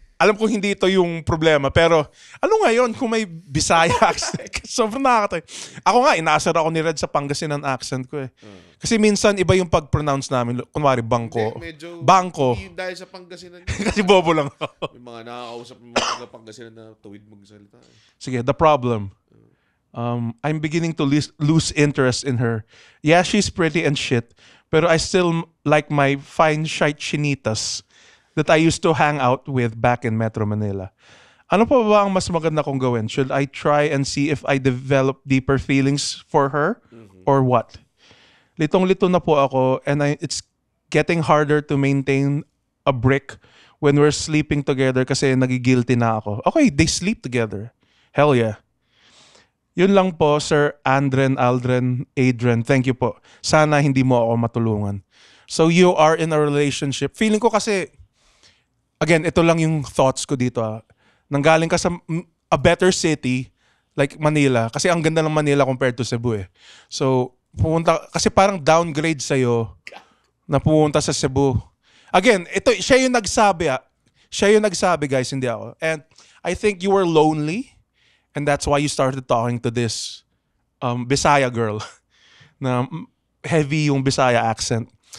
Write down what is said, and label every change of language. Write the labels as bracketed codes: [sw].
[tl] Alam ko hindi ito yung problema, pero ano ngayon kung may Bisaya accent? Sobrang nakakatawa. Ako nga, inaasar ako ni Red sa Pangasinan accent ko eh. Kasi minsan iba yung pag-pronounce namin. Kunwari, bangko. Medyo, bangko. Dahil sa Pangasinan. Kasi bobo lang ako. May mga nakakausap ng mga taga-Pangasinan na tuwid magsalita. Sige, [en] the problem. I'm beginning to lose interest in her. Yeah, she's pretty and shit, [tl] pero [en] I still like my fine shite chinitas that I used to hang out with back in Metro Manila. [tl] Ano pa ba ang mas maganda kong gawin? [en] Should I try and see if I develop deeper feelings for her? Or what? [tl] Litong-lito na po ako [en] and it's getting harder to maintain a brick when we're sleeping together [tl] kasi nagigilty na ako. [en] Okay, they sleep together. Hell yeah. Yun lang po, Sir Aldren, Adrian. [tl] Thank you po. Sana hindi mo ako matulungan. [en] So you are in a relationship. [tl] Feeling ko kasi, again, ito lang yung thoughts ko dito. Nanggaling ka sa [en] a better city, like Manila. [tl] Kasi ang ganda ng Manila [en] compared to [tl] Cebu eh. So, kasi parang downgrade sa'yo na pumunta sa Cebu. Again, siya yung nagsabi. Siya yung nagsabi, guys, hindi ako. [en] And I think you were lonely. And that's why you started talking to this Bisaya girl [tl] na heavy yung Bisaya accent.